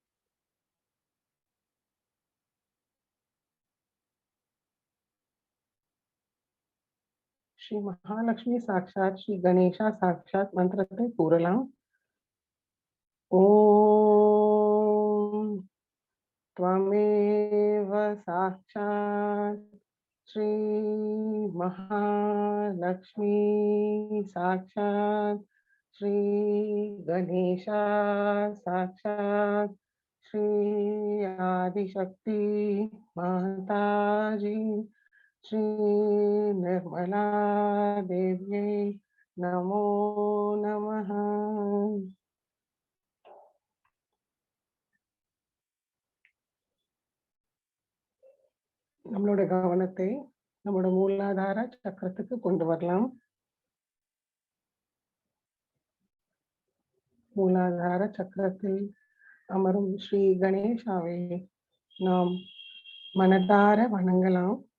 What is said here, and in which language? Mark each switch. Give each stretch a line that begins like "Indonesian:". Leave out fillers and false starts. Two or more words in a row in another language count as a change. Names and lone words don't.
Tamil: ஸ்ரீ மகாலட்சுமி சாட்சாத் ஸ்ரீ கணேசா சாட்சாத் மந்திரத்தை கூறலாம்.
Sanskrit: ஓம் त्वमेव साक्षात् श्री महालक्ष्मी साक्षात् श्री गणेशा साक्षात् श्री आदिशक्ति माताजी श्री निर्मला देव्यै नमो नमः.
Tamil: நம்மளோட கவனத்தை நம்மளோட மூலாதார சக்கரத்துக்கு கொண்டு வரலாம். மூலாதார சக்கரத்தில் அமரும் ஸ்ரீ கணேசாவை நாம் மனதார வணங்கலாம்.